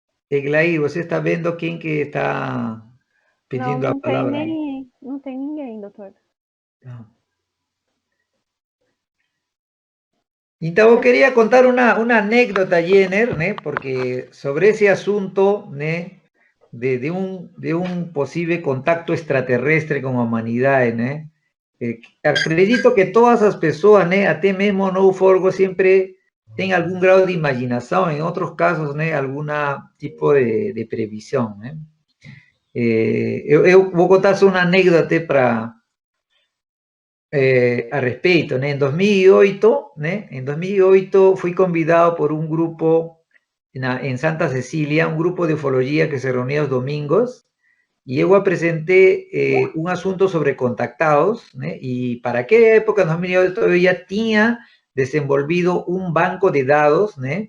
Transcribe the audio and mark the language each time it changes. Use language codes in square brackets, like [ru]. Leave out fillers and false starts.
[pt] Eglaí, você está vendo quem que está Não, pedindo a palavra aí? não tem ninguém, doutor. Então, eu queria contar uma anécdota, Jenner, né? Porque sobre esse assunto, né? [es] De un posible contacto extraterrestre con la humanidad, ¿no? [pt] Acredito [es] que todas las personas, ¿no? [pt] Até mesmo no [es] ufólogos siempre tienen algún grado de imaginación, en otros casos, ¿no? Algún tipo de previsión, ¿no? [pt] Eu vou contar só uma anécdota para a respeito, né? Em 2008, né? Em 2008 fui convidado [es] por un grupo en Santa Cecilia, un grupo de ufología que se reunía los domingos, y yo presenté un asunto sobre contactados, ¿no? Y para aquella época, en 2008, yo ya tenía desenvolvido un banco de datos, ¿no?